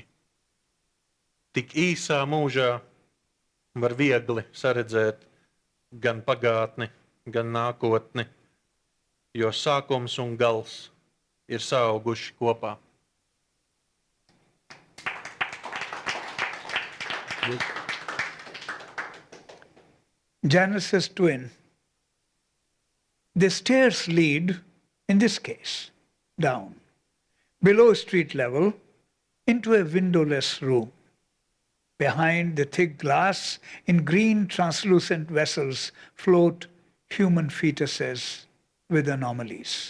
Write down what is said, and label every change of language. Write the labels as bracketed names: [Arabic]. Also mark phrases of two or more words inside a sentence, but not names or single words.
[Latvian] Tik īsā mūžā var viegli saredzēt gan pagātni, gan nākotni, jo sākums un gals ir saauguši kopā. [English] Janus's twin. The stairs lead, in this case, down, below street level, into a windowless room. Behind the thick glass, in green translucent vessels, float human fetuses with anomalies.